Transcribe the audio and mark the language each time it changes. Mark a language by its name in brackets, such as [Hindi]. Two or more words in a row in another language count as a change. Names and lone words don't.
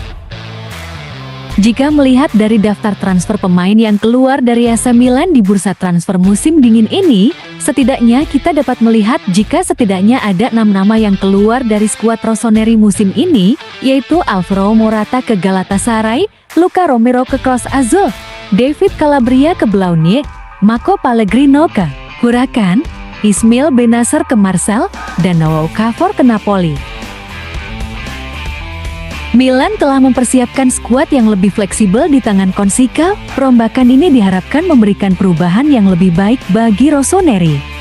[Indonesian] Jika melihat dari daftar transfer pemain yang keluar dari AC Milan di bursa transfer musim dingin ini, setidaknya kita dapat melihat jika setidaknya ada 6 nama yang keluar dari skuad Rossoneri musim ini, yaitu Alvaro Morata ke Galatasaray, Luca Romero ke Cruz Azul, David Calabria ke Blaugrana, Marco Pellegrino ke Huracan, Ismail Bennacer ke Marseille, dan Noah Okafor ke Napoli. Milan telah mempersiapkan skuad yang lebih fleksibel di tangan Conceição. Perombakan ini diharapkan memberikan perubahan yang lebih baik bagi Rossoneri.